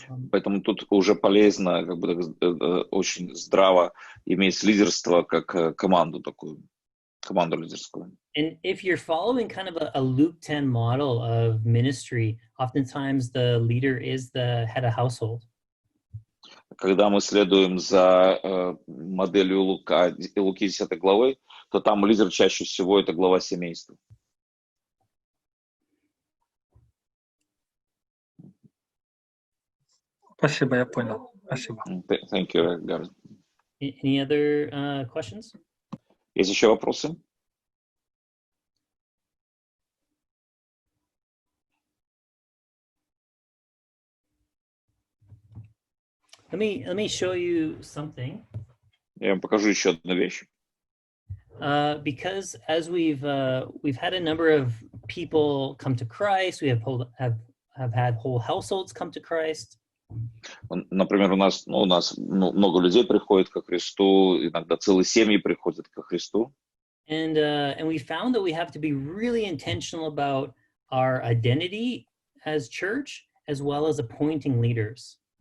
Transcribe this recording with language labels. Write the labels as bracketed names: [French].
[Russian] Поэтому тут уже полезно, как бы очень здраво иметь лидерство как команду такую, команду лидерскую. [English] And if you're following kind of a Luke 10 model of ministry, oftentimes the leader is the head of household. [Russian] Когда мы следуем за моделью Луки 10 главы, то там лидер чаще всего это глава семейства. Спасибо, я понял. Спасибо. [English] Thank you, Gareth. Any other questions? [Russian] Есть еще вопросы? [English] Let me show you something. [Russian] Я вам покажу еще одну вещь. [English] Because as we've had a number of people come to Christ, we have had whole households come to Christ. [Russian] Например, у нас много людей приходит ко Христу, иногда целые семьи приходят ко Христу. [English] And we found that we have to be really intentional about our identity as church, as well as appointing leaders.